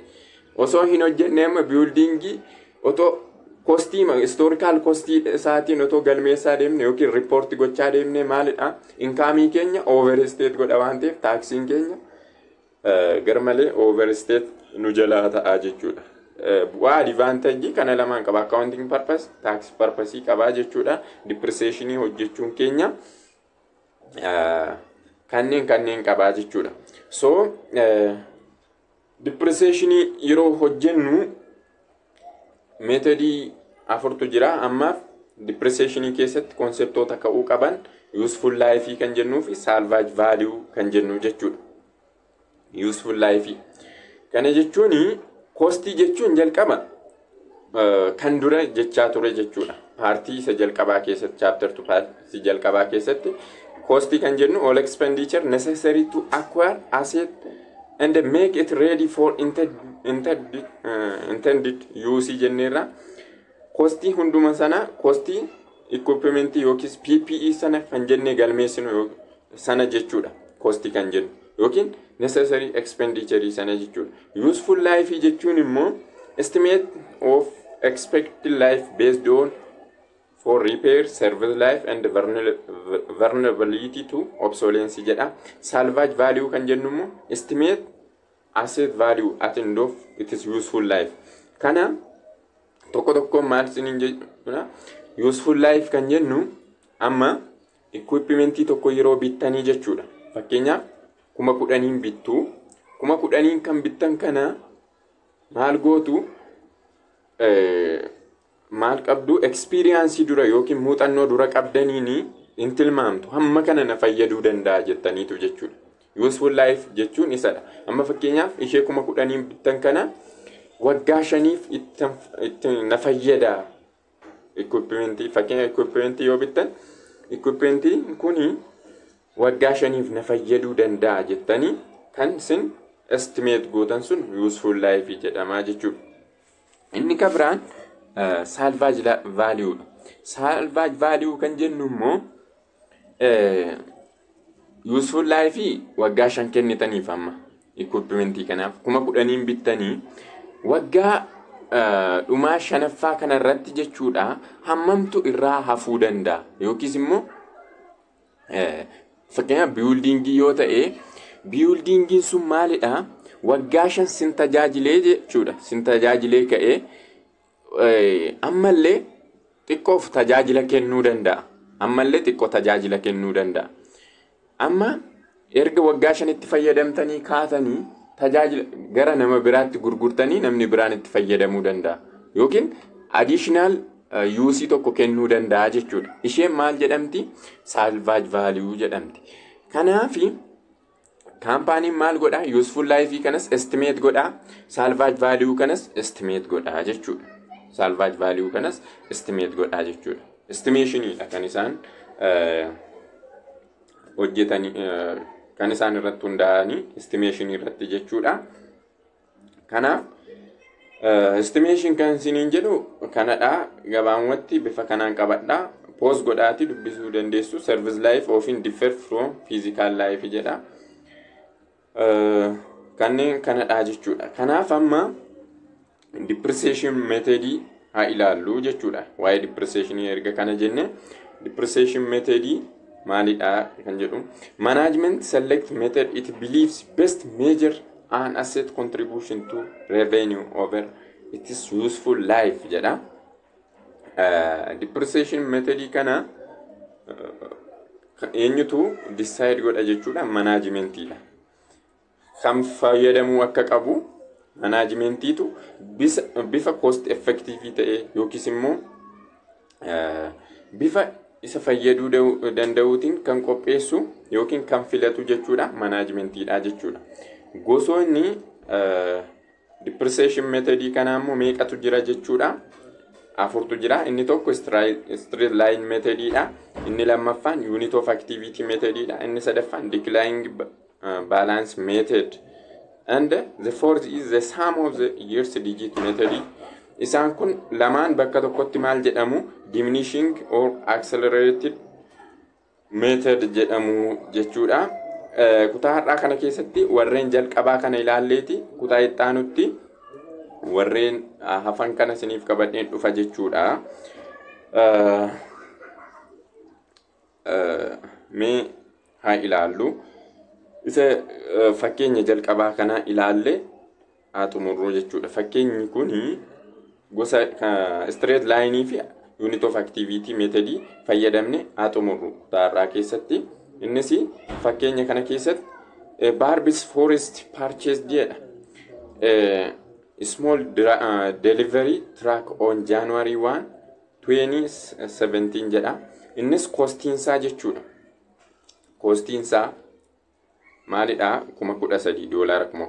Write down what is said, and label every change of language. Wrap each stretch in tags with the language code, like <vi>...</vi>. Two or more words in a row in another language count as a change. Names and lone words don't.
<om>Osoo hin hojjenne amma building otoo costii</om> <en>historical costii</en> <om>isaatiin otoo galmeessaa deemne yookiin report gochaa deemne maalidha? Income keenya overstate godha waan ta'eef taaksiin keenya garmalee overstate nu jalaa ta'a jechuudha. Bu'aa advantage kana lamaan qaba.</om> <en>Accounting purpose, tax purpose</en> <om>qaba jechuudha. Depreciation hojjechuun keenya kanneen qaba jechuudha. So depreciation yeroo hojjennu methodii afurtu jira. Amma depreciation keessatti konseptoota ka'uu qaban</om> <en>useful life</en> <om>kan jennuu fi</om> <en>salvage value</en> <om>kan jennu jechuudha.</om> <en>Useful life</en> <om>kana jechuun cost jechuun jalqaba kan dura jechaa ture jechuudha. Paartii isa jalqabaa keessatti</om> <en>chapter 2</en> <om>paartii jalqabaa keessatti</om> <en>cost</en> <om>kan jennu</om> <en>all expenditure necessary to acquire asset and make it ready for intended use jenneerra.</en> <om>Cost hunduma sana</om> <en>cost equipment</en> <om>yookiin PPE sana kan jennee galmeessinu sana jechuudha. Cost kan jennu yookiin</om> <en>necessary expenditure</en> <om>sana jechuudha.</om> <en>Useful life</en> <om>jechuun immoo</om> <en>estimate of expected life based on for repair, service life and vulnerability to obsolescence jedha. Salvage value</en> <om>kan jennu immoo</om> <en>estimate asset value at end of its useful life.</en> <om>Kana tokko maal sinin jedhuna</om> <en>useful life</en> <om>kan jennu amma equipmentii tokko yeroo bittanii jechuudha. Fakkeenyaaf 10,000 bittu 10,000 kan bittan kana maal gootu maal qabdu experience dura yookiin muuxannoo dura qabdaniini intilmaamtu hamma kana na fayyaduu danda'a jettaniitu jechuudha.</om> <en>Useful life</en> <om>jechuun isadha. Amma fakkeenyaaf ishee 10,000 bittan kana waggaa 5 itti na fayyada equipmentii. Fakkeenyaaf equipmentii yoo bittan equipmentii kuni waggaa 5 na fayyaduu danda'a jettanii kan isin estimate gootan sun</om> <en>useful life</en> <om>jedhama jechuudha. Inni kabiraan</om> <en>salvage value. Salvage value</en> <om>kan jennu immoo</om> <en>useful life</en> <om>waggaa 5 kennitaniif amma equipmentii kanaaf 10,000 bittanii waggaa dhumaa 5ffaa kana irratti jechuudha hammamtu irraa hafuu danda'a yookiis immoo fakkeenyaaf buildingii yoo ta'e buildingiin sun maalidha waggaa 5 sin tajaajilee jechuudha. Sin tajaajilee ka'ee ammallee xiqqoof tajaajila kennuu danda'a. Ammallee xiqqoo tajaajila kennuu danda'a. Amma erga waggaa 5 itti fayyadamtanii kaatanii tajaajila gara nama biraatti gurgurtanii namni biraan itti fayyadamuu danda'a. Yookiin</om> <en>additional use</en> <om>tokko kennuu danda'a jechuudha. Isheen maal jedhamti?</om> <en>Salvage value</en> <om>jedhamti. Kanaafi kaampaaniin maal godha?</om> <en>Useful life</en> <om>kanas estimate godha.</om> <en>Salvage value</en> <om>kanas estimate godha jechuudha.</om> <en>Salvage value</en> <om>kanas estimate godha jechuudha. Estimationidha kan isaan hojjetanii kan isaan irratti hundaa'anii estimation irratti jechuudha. Kanaaf estimation kan isiniin jedhu kanadha. Gabaabumatti bifa kanaan qabadha. Post godhaati dubbisuu dandeessu.</om> <en>Service life often differ from physical life jedha.</en> <om>Kanneen kanadha jechuudha. Kanaaf amma</om> <en>depreciation method</en> <om>haa ilaallu jechuudha.</om> <en>Waa'ee depreciation</en> <om>erga kana jenne</om> <en>depreciation method</en> <om>maalidha kan jedhu</om> <en>management select method it believes best measure an asset contribution to revenue over its useful life jedha. Depreciation method</en> <om>kana eenyutu decide godha jechuudha. Managementiidha. Kam fayyadamuu akka qabu managementiitu bifa</om> <en>cost effective</en> <om>ta'e yookiis immoo bifa isa fayyaduu danda'uutiin kan qopheessu yookiin kan filatu jechuudha. Managementiidha jechuudha. Gosoonni</om> <en>depreciation method</en> <om>kana immoo meeqatu jira jechuudha? 4tu jira. Inni tokko</om> <en>straight line</en> <om>methodidha. Inni lammaffaan</om> <en>unit of activity</en> <om>methodidha. Inni sadaffaan</om> <en>declining balance method, and the fourth is the sum of the years digit method.</en> <om>Isaan kun lamaan bakka tokkotti maal jedhamu?</om> <en>Diminishing or accelerated method</en> <om>jedhamu jechuudha. Kutaa har'aa kana keessatti warreen jalqabaa kana ilaalleeti kutaa itti aanutti warreen hafan kana isiniif qabadheen dhufa jechuudha. Mee haa ilaallu. Isa fakkeenya jalqabaa kana ilaalle haa xumurru jechuudha. Fakkeenyi kuni gosa</om> <en>straight line</en> <om>fi</om> <en>unit of activity method</en> <om>fayyadamne haa xumurru kutaa keessatti. Innis fakkeenya kana keessatti Barb's Forest purchased jedha.</om> <en>Small delivery truck on January 1, 2017 jedha.</en> <om>Innis kostiinsaa jechuudha. Kostiinsaa maalidha? $13,000.</om>